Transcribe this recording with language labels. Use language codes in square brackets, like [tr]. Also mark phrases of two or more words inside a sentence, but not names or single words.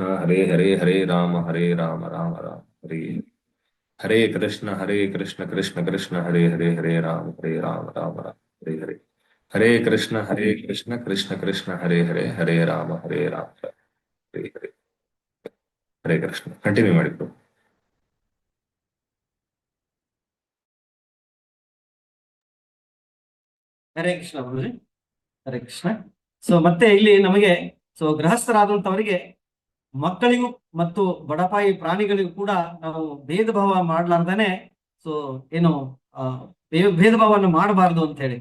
[sa] ಹರೇ ಹರೇ, ಹರೇ ರಾಮ ರಾಮ ರಾಮ ಹರೇ ಹರೇ ಕೃಷ್ಣ ಕೃಷ್ಣ ಕೃಷ್ಣ ಹರೇ ಹರೇ, ಹರೇ ರಾಮ ರಾಮ ಹರೇ ಹರೇ. ಹರೇ ಕೃಷ್ಣ ಕೃಷ್ಣ ಕೃಷ್ಣ ಹರೇ ಹರೇ, ಹರೇ ರಾಮ ಹರೇ ಹರೇ. ಹರೇ ಕೃಷ್ಣ. [kn] ಕಂಟಿನ್ಯೂ ಮಾಡಿ. ಹರೇ ಕೃಷ್ಣ ಗುರುಜಿ. ಹರೇ ಕೃಷ್ಣ. ಸೊ ಮತ್ತೆ ಇಲ್ಲಿ ನಮಗೆ ಗೃಹಸ್ಥರಾದಂತವರಿಗೆ ಮಕ್ಕಳಿಗೂ ಮತ್ತು ಬಡಪಾಯಿ ಪ್ರಾಣಿಗಳಿಗೂ ಕೂಡ ನಾವು ಭೇದ ಭಾವ ಮಾಡ್ಲಾರ್ದಾನೆ ಏನು ಭೇದ ಭಾವವನ್ನು ಮಾಡಬಾರ್ದು ಅಂತ ಹೇಳಿ.